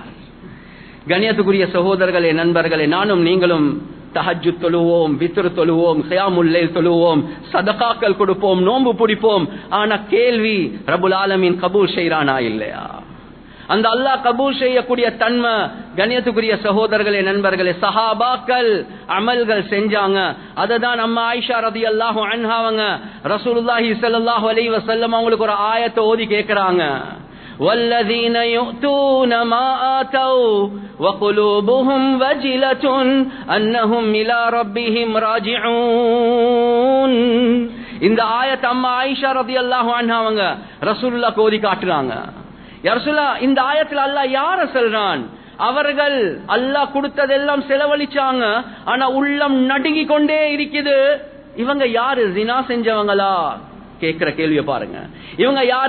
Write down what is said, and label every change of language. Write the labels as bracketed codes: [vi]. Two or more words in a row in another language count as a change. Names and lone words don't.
[ta] கண்ணியத்துக்குரிய சகோதரர்களே, நண்பர்களே, நானும் நீங்களும் தஹஜ்ஜுத் தொழுவோம், வித்ர் தொழுவோம், [ar] قيام الليل [ta] தொழுவோம், சதகாக்கள் கொடுப்போம், நோன்பு பிடிப்போம், ஆனா கேள்வி [ar] رب العالمين [ta] கபூல் செய்றானா இல்லையா? அந்த அல்லாஹ் கபூல் செய்யக்கூடிய தன்மை, கண்ணியத்துக்குரிய சகோதரர்களே, நண்பர்களே, சஹாபாக்கள் அமல்கள் செஞ்சாங்க. அததான் அம்மா ஆயிஷா [ar] رضي الله عنها [ta] அவங்க [ar] رسول الله صلى الله عليه وسلم [ta] அவங்களுக்கு ஒரு ஆயத்தை ஓதி கேக்குறாங்க. [ar] والذين يؤتون ما آتوا وقلوبهم وجلة أنهم إلى ربهم راجعون. [ta] இந்த ஆயத்தை அம்மா ஆயிஷா [ar] رضي الله عنها [ta] அவங்க ரசூலுல்லாஹ்க்கு ஓதி காட்டுறாங்க. [ar] يا رسول الله, [ta] இந்த ஆயத்துல அல்லாஹ் யார சொல்றான்? அவர்கள் அல்லாஹ் கொடுத்ததெல்லாம் செலவழிச்சாங்க, ஆனா உள்ளம் நடுங்கி கொண்டே இருக்குது. இவங்க யாரு? ஜினா செஞ்சவங்களா? கேக்குற கேள்விய பாருங்க. இவங்க யாரு?